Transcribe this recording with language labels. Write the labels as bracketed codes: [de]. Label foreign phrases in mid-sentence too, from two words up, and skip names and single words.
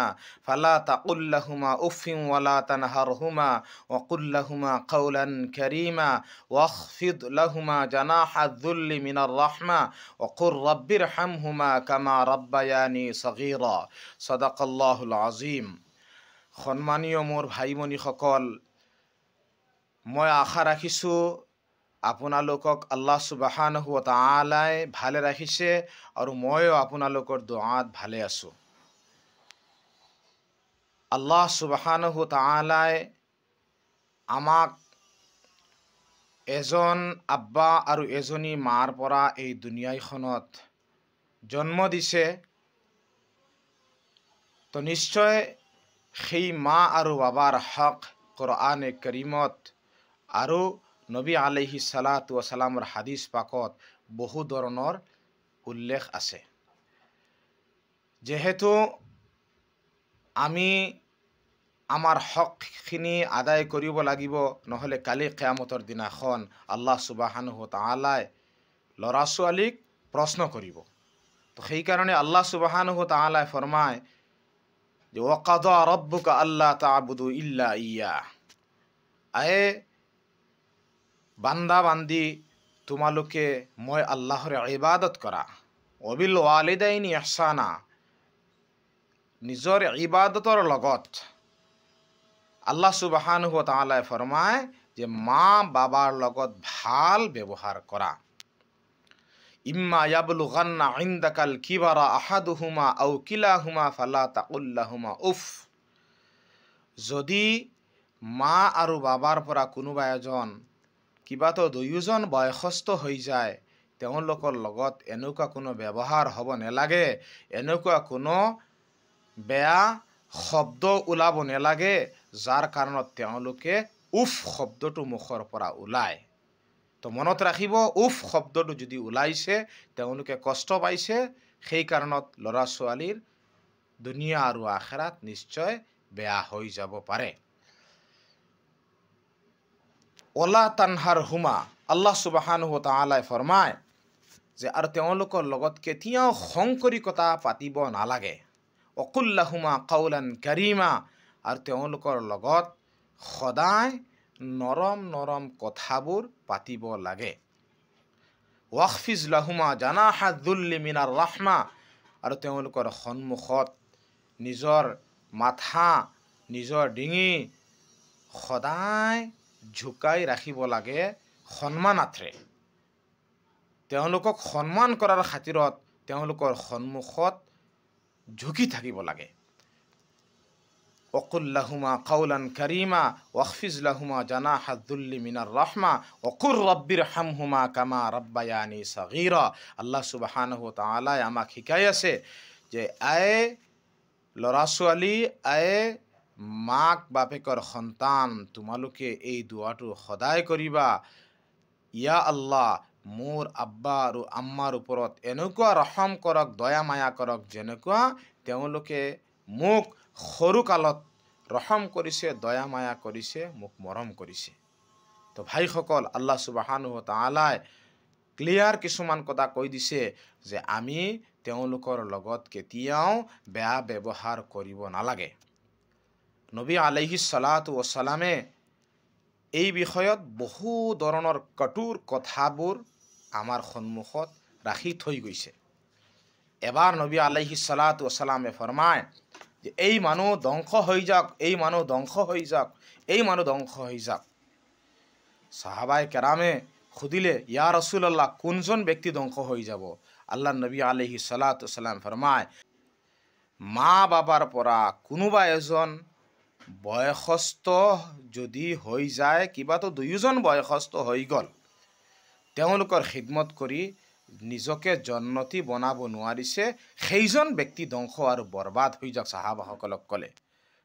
[ar] فلا تقل لهما أف ولا تنهرهما وقل لهما قولا كريما واخفض لهما جناح الذل من الرحمة وقل رب ارحمهما كما ربياني صغيرا صدق الله العظيم [as] সম্মানীয় মোৰ ভাই ভনীসকল, মই আশা ৰাখিছোঁ আপোনালোকক আল্লাহ সুবহানাহু ওয়া তাআলাই ভালে ৰাখিছে আৰু ময়ো আপোনালোকৰ দুআত ভালে আছোঁ। [ar] الله سبحانه وتعالى [as] আমাক এজন আব্বা আৰু এজনী মাৰ পৰা এই দুনিয়াখনত জন্ম দিছে। তো নিশ্চয় সেই মা আৰু বাবাৰ হক কোৰআনে কাৰীমত আৰু নবী [ar] عليه الصلاة والسلام [as] হাদিস পাকত বহু ধৰণৰ উল্লেখ আছে। যেহেতু আমি আমাৰ হকখিনি আদায় কৰিব লাগিব, নহ'লে কালি কিয়ামতৰ দিনাখন [ar] الله سبحانه وتعالى [as] ল'ৰা ছোৱালীক প্ৰশ্ন কৰিব। তো সেইকাৰণে [ar] الله سبحانه وتعالى [as] ফৰমায় যে [ar] وقضى ربك ألا تعبدوا إلا إياه, [as] আয়ে বান্দা বান্দি তোমালোকে মই আল্লাহৰ ইবাদত কৰা। [ar] وبالوالدين إحسانا, [as] নিজৰ ইবাদতৰ লগত [ar] الله سبحانه وتعالى [as] ফৰমায় যে মা বাবাৰ লগত ভাল ব্যৱহাৰ কৰা। [ar] إما يبلغن عندك الكبر أحدهما أو كلاهما فلا تقل لهما أف, [as] যদি মা আৰু বাবাৰ পৰা কোনোবা এজন কিবাতো দুয়োজন বয়সস্থ হৈ যায়, তেওঁলোকৰ লগত এনেকুৱা কোনো ব্যৱহাৰ হ'ব নালাগে, এনেকুৱা কোনো বেয়া শব্দ ওলাব নালাগে যাৰ কাৰণত তেওঁলোকে উফ শব্দটো মুখৰ পৰা ওলায়। তো মনত ৰাখিব, উফ শব্দটো যদি ওলাইছে তেওঁলোকে কষ্ট পাইছে, সেই কাৰণত ল'ৰা ছোৱালীৰ দুনিয়া আৰু আখেৰাত নিশ্চয় বেয়া হৈ যাব পাৰে। [ar] ولا تنهرهما, الله سبحانه وتعالى [as] ফৰমায় যে আৰু তেওঁলোকৰ লগত কেতিয়াও খং কৰি কথা পাতিব নালাগে। [ar] وقل لهما قولا كريما, [as] আৰু তেওঁলোকৰ লগত সদায় নৰম নৰম কথাবোৰ পাতিব লাগে। [ar] واخفض لهما جناح الذل من الرحمة, [as] আৰু তেওঁলোকৰ সন্মুখত নিজৰ মাথা নিজৰ ডিঙি সদায় ঝুকাই ৰাখিব লাগে সন্মানাৰ্থে। তেওঁলোকক সন্মান কৰাৰ খাতিৰত তেওঁলোকৰ সন্মুখত ঝুঁকি থাকিব লাগে। [ar] وقل لهما قولا كريما واخفض لهما جناح الذل من الرحمة وقل رب ارحمهما كما ربياني صغيرا. الله سبحانه وتعالى [as] আমাক শিকাই আছে যে আয়ে ল'ৰা ছোৱালী, আয়ে মাক বাপেকৰ সন্তান, তোমালোকে এই দুৱাটো সদায় কৰিবা, [ar] يا الله [as] মোৰ আব্বা আৰু আম্মাৰ ওপৰত এনেকুৱা ৰহম কৰক, দয়া মায়া কৰক, যেনেকুৱা তেওঁলোকে মোক সৰুকালত ৰহম কৰিছে, দয়া মায়া কৰিছে, মোক মৰম কৰিছে। তো ভাইসকল, [ar] الله سبحانه وتعالى [as] ক্লিয়াৰ কিছুমান কথা কৈ দিছে যে আমি তেওঁলোকৰ লগত কেতিয়াও বেয়া ব্যৱহাৰ কৰিব নালাগে। নবী [ar] عليه الصلاة والسلام [as] এই বিষয়ত বহু ধৰণৰ কঠোৰ কথাবোৰ আমাৰ সন্মুখত ৰাখি থৈ গৈছে। এবাৰ নবী [ar] عليه الصلاة والسلام [as] ফৰমায় যে এই মানুহ ধ্বংস হৈ যাওক, এই মানুহ ধ্বংস হৈ যাওক, এই মানুহ ধ্বংস হৈ যাওক। সাহাবায়ে কেৰামে সুধিলে, [ar] يا رسول الله, [as] কোনজন ব্যক্তি ধ্বংস হৈ যাব? আল্লাহ নবী [ar] عليه الصلاة والسلام [as] ফৰমায়, মা বাবাৰ পৰা কোনোবা এজন বয়সস্থ যদি হৈ যায়, কিবাতো দুয়োজন বয়সস্থ হৈ গ'ল, তেওঁলোকৰ খিদমত কৰি নিজকে জন্নতি বনাব নোৱাৰিছে, সেইজন ব্যক্তি ধ্বংস আৰু বৰবাদ হৈ যাওক, সাহাবাসকলক ক'লে।